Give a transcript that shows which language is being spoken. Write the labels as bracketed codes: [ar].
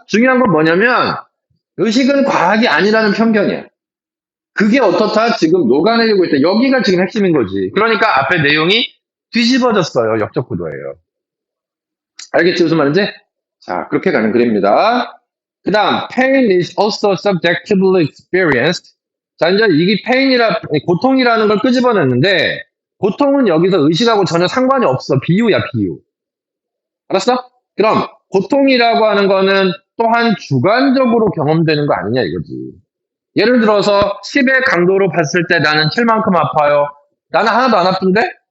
[ko] 중요한 건 뭐냐면 의식은 과학이 아니라는 편견이야. 그게 어떻다? 지금 녹아내리고 있다. 여기가 지금 핵심인 거지. 그러니까 앞에 내용이 뒤집어졌어요. 역적 구도예요. 알겠지? 무슨 말인지? 자, 그렇게 가는 그림입니다. 그 다음, [en] pain is also subjectively experienced. [ko] 자, 이제 이게 pain이라, 고통이라는 걸 끄집어냈는데, 고통은 여기서 의식하고 전혀 상관이 없어. 비유야, 비유. 알았어? 그럼, 고통이라고 하는 거는 또한 주관적으로 경험되는 거 아니냐, 이거지. 예를 들어서 10의 강도로 봤을 때 나는 7만큼 아파요. 나는 하나도 안 아픈데?